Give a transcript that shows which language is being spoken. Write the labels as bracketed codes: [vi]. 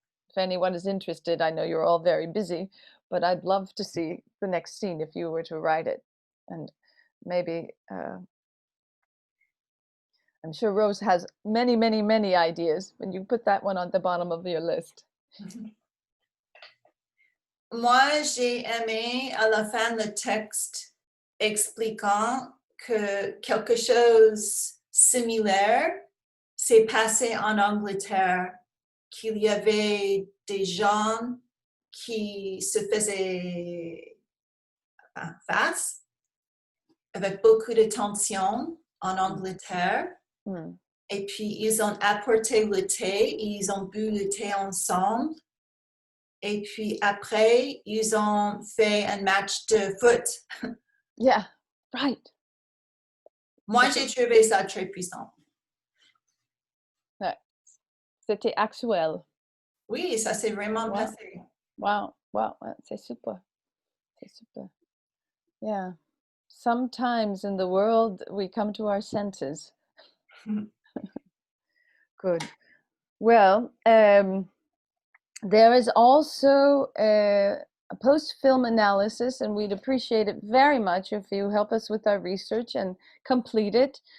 [en] If anyone is interested, I know you're all very busy, but I'd love to see the next scene if you were to write it. And maybe I'm sure Rose has many, many, many ideas, and you put that one on the bottom of your list. [fr] Moi, j'ai aimé à la fin le texte expliquant que quelque chose similaire s'est passé en Angleterre, qu'il y avait des gens qui se faisaient face avec beaucoup de tension en Angleterre. Et puis, ils ont apporté le thé, ils ont bu le thé ensemble. Et puis après, ils ont fait un match de foot. [en] Yeah, right. [fr] Moi, j'ai trouvé ça très puissant. Ouais. C'était actuel. Oui, ça s'est vraiment passé. Wow, c'est super. C'est super. [en] Yeah. Sometimes in the world, we come to our senses. Good. Well, there is also a post-film analysis, and we'd appreciate it very much if you help us with our research and complete it.